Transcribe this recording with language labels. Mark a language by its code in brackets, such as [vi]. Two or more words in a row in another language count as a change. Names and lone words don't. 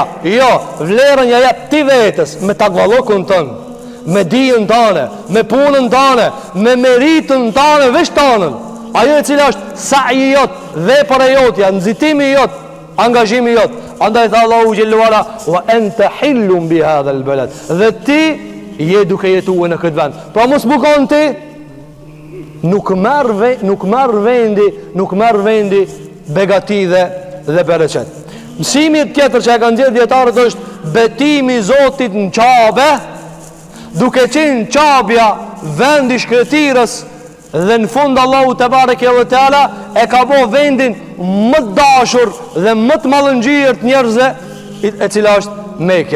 [sq] Jo, vlerën ja jep ti vetes, me takvallokun tënë, me dijen tënde, me punën tënde, me meritën tënde, veç tënën. Ajo e cila është sa'i jot, vepra jotja, nxitimi jot, angazhimi jot. Andaj tha [ar] الله جل وعلا وأنت حل بهذا البلد. [sq] Dhe ti je duke jetuar në këtë vend. Pra mos bukon ti, nuk merr vendi begati dhe bereqet. Mësimi tjetër që e kanë dhënë dietarët është betimi i Zotit në qabe, duke qenë qabja vendi shkretirës, dhe në fund [ar] الله تبارك وتعالى [sq] e ka bërë vendin më të dashur dhe më të mallëngjir të njerëzve, e cila është Mekja.